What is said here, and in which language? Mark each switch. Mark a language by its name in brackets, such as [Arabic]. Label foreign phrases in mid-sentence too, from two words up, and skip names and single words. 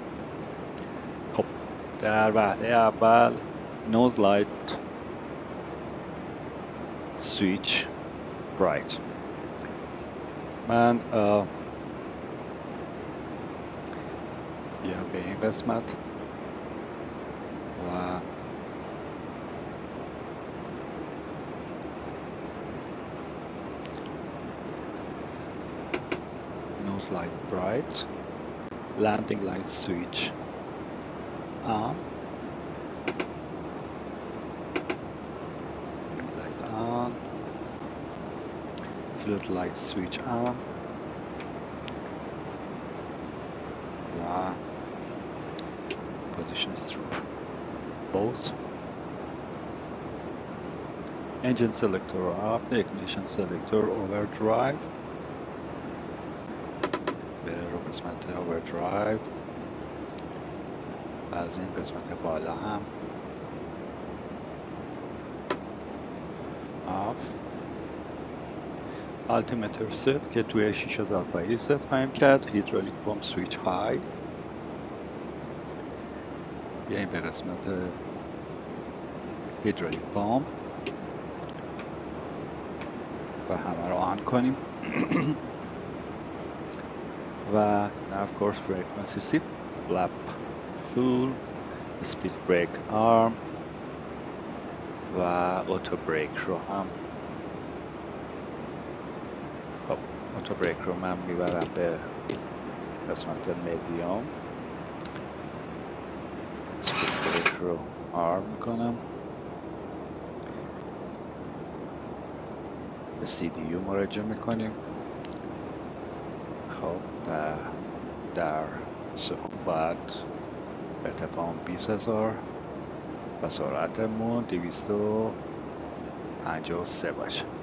[Persian] خب در وهله اول [English] nose light switch bright, [Persian] من بیام به این قسمت و [English] nose light bright, landing light switch on, wing light on, floodlight switch on و position strip both, engine selector off, the ignition selector overdrive، بره رو قسمت overdrive. [Persian] از این قسمت بالا هم off، [English] altimeter set [Persian] که توی 6000 پایی ست خواهیم کرد، [English] hydraulic pump switch [Persian] های، بیاییم به قسمت [English] hydraulic pump [Persian] و همه رو آن کنیم و [English] nav course frequency sip flap full speed brake arm [Persian] و [English] auto brake [Persian] رو هم خب [English] auto brake [Persian] رو من میبرم به قسمت medium، [English] speed brake [Persian] رو arm میکنم، به CDU مراجعه میکنیم. خب در سکون باید ارتفاع 20,000 و سرعتمون 253 باشه.